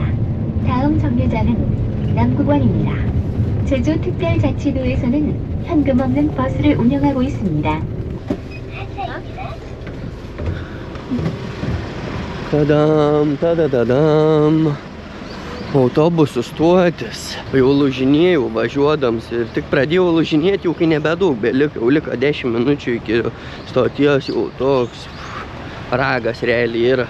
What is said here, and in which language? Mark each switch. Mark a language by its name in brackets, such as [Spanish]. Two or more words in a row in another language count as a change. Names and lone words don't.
[Korean] 다음 정류장은 남국원입니다. 제주특별자치도에서는 현금 없는 버스를 운영하고 있습니다. [Lithuanian] Tadam. Autobusų stotis. Jau lūžinėjau važiuodams ir tik pradėjau lūžinėti, jau kai nebedaug beliko, jau liko 10 minučių iki stoties, jau toks ragas realiai yra.